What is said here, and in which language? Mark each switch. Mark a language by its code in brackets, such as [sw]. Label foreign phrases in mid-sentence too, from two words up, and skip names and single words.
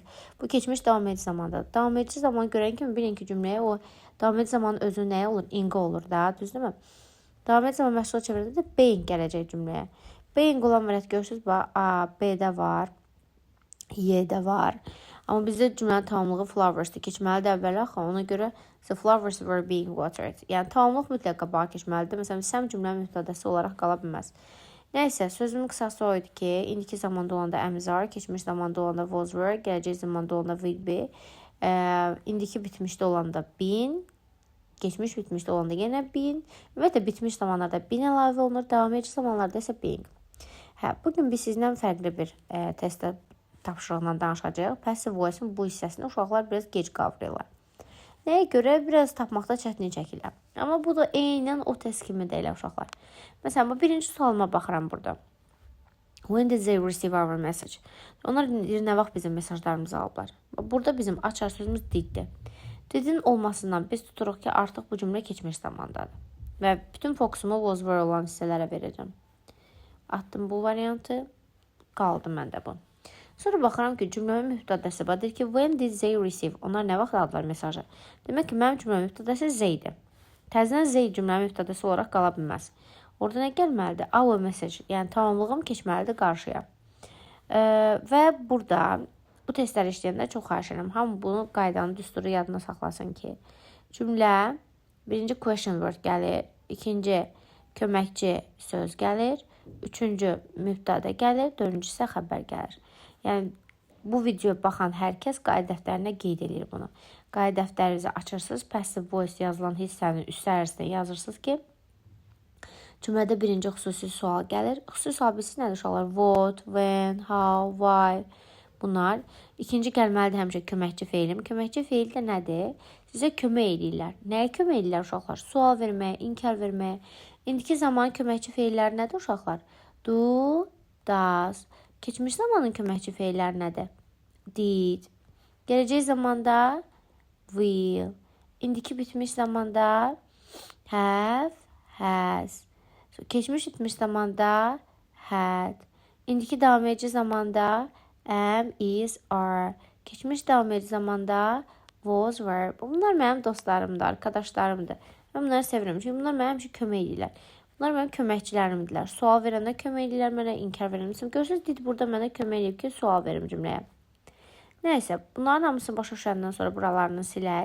[az] Bu keçmiş davam edici zamandadır. Davam edici zaman görən kimi bilin ki, cümləyə o davam edici zamanın özü nəyə olur? İnqə olur da, düzdürmü? Davam edici zaman məşğul çevirəndə də being gələcək cümləyə. Being olan variant görürsünüz, A, B-də var, Y-də var. Amma bizdə cümlənin tamamlığı flowers'dır. Keçməlidir əvvələ axı. Ona görə [en] the flowers were being watered. [az] Yəni, tamamlıq mütləq qabağa keçməlidir. Məsələn, Sam cümlənin mübtədəsi olaraq qala bilməz. Nəysə, sözümün qısası o idi ki, indiki zamanda olanda əmizar, keçmiş zamanda olanda [en] was were, [az] gələcək zamanda olanda [en] will be, [az] indiki bitmişdə olanda been, geçmiş bitmişdə olanda yenə been, ümumiyyətlə bitmiş zamanlarda been əlavə olunur, davam edici zamanlarda isə being. Bugün biz sizlə fərqli bir testə tapşırığından danışacağıq. [en] Passive voice-in [az] bu hissəsini uşaqlar biraz gec qavrayırlar. Nəyə görə? Biraz tapmaqda çətinlik çəkirlər. Amma bu da eynən o test kimi deyil uşaqlar. Məsələn, bu birinci sualıma baxıram burada. [en] When did they receive our message? [az] Onlar nə vaxt bizim mesajlarımızı alıblar? Burada bizim açar sözümüz diddir. Didin olmasından biz tuturuq ki, artıq bu cümlə keçmiş zamandadır. Və bütün fokusumu [en] was were [az] olan hissələrə verəcəm. Atdım bu variantı, qaldı məndə bu. Sonra baxıram ki, cümləmin mübtədəsi deyir ki, [en] when did they receive? [az] Onlar nə vaxt aldılar mesajı? Demək ki, mənim cümləmin mübtədəsi zeydir. Təzdən zey cümləmin mübtədəsi olaraq qala bilməz. Orada nə gəlməlidir? [en] Our message, [az] yəni tamamlığım keçməlidir qarşıya. Və burada bu testləri işləyəndə çox xahiş edirəm. Hamı bunu qaydanın düsturu yadına saxlasın ki, cümlə birinci [en] question word [az] gəlir, ikinci köməkçi söz gəlir, üçüncü mübtədə gəlir, dördüncü isə xəbər gəlir. Yəni, bu videoya baxan hər kəs qayda dəftərinə qeyd edir bunu. Qayda dəftərinizi açırsınız, [en] passive voice [az] yazılan hissənin üstərisinə yazırsınız ki, cümlədə birinci xüsusi sual gəlir. Xüsusi sual bilsiniz nədir uşaqlar? [en] What, when, how, why. [az] Bunlar. İkinci gəlməlidir həmişə köməkçi feilim. Köməkçi feil də nədir? Sizə kömək edirlər. Nəyə kömək edirlər uşaqlar? Sual verməyə, inkar verməyə. İndiki zaman köməkçi feillər nədir uşaqlar? [en] Do, does. [az] Keçmiş zamanın köməkçi feillər nədir? Did. Gələcək zamanda will. İndiki bitmiş zamanda [en] have, has. [az] Keçmiş bitmiş zamanda had. İndiki davam edici zamanda [en] am, is, are. [az] Keçmiş davam edici zamanda [en] was, were. [az] Bunlar mənim dostlarımdır, arkadaşlarımdır. Mən bunları sevirəm. Çünki bunlar mənə həmişə kömək edirlər. Bunlar mənim köməkçilərimdirlər. Sual verəndə kömək edirlər mənə, inkar verəndə. Görürsünüz, did burada mənə kömək edib ki, sual verim cümləyə. Nəysə, bunların hamısını başa düşəndən sonra buralarını silək.